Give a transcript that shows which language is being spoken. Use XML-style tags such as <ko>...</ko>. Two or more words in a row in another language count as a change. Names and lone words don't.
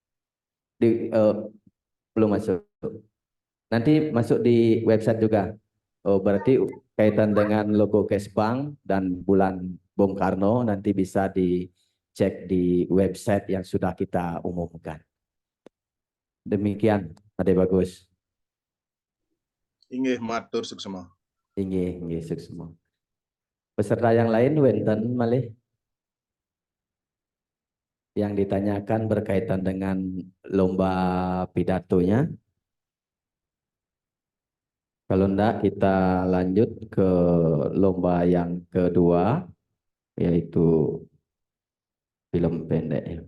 <id>Belum masuk. Nanti masuk di website juga. Oh, berarti kaitan dengan logo Kesbang dan bulan Bung Karno nanti bisa dicek di website yang sudah kita umumkan. Demikian, Ade Bagus.</id> <ban>Inggih matur suksema. Inggih suksema.</ban> <id>Peserta yang lain</id> <ban>wenten malih</ban> <id>yang ditanyakan berkaitan dengan lomba pidatonya. Kalau enggak kita lanjut ke lomba yang kedua, yaitu film pendek.</id>